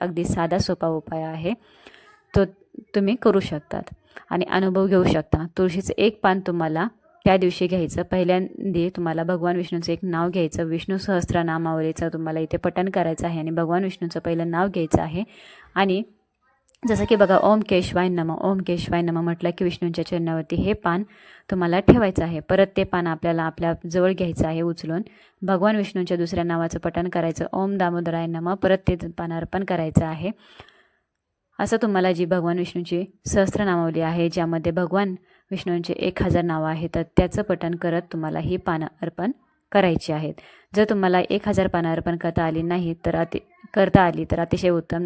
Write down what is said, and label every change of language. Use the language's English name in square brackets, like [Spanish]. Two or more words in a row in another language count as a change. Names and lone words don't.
[Marathi] अगदी साधा सोपा उपाय आहे, तो तुम्ही करू शकतात आणि अनुभव घेऊ शकता. तुळशीचं एक पान तुम्हाला त्या दिवशी घ्यायचं. पहिल्यांदा तुम्हाला भगवान विष्णूचं एक नाव घ्यायचं. विष्णू सहस्त्रनामावलीचं तुम्हाला इथे पठण करायचं आहे आणि भगवान विष्णूचं पहिलं नाव घ्यायचं आहे. आणि जसं की बघा [Sanskrit] ओम केशवाय नमः, ओम केशवाय नमः [Marathi] म्हटलं की विष्णूंच्या चरणावरती हे पान तुम्हाला ठेवायचं आहे. परत ते पान आपल्याला आपल्या जवळ घ्यायचं आहे उचलून. भगवान विष्णूंच्या दुसऱ्या नावाचं पठण करायचं. [Sanskrit] ओम दामोदराय नमः, [Marathi] परत ते पान अर्पण करायचं आहे. असं तुम्हाला जी भगवान विष्णूची सहस्त्रनामावली आहे ज्यामध्ये भगवान विष्णूंचे 1000 नावं आहेत तर त्याचं पठण करत तुम्हाला ही पानं अर्पण करायची आहेत. जर तुम्हाला 1000 पानं अर्पण करता आली नाही तर अतिशय उत्तम.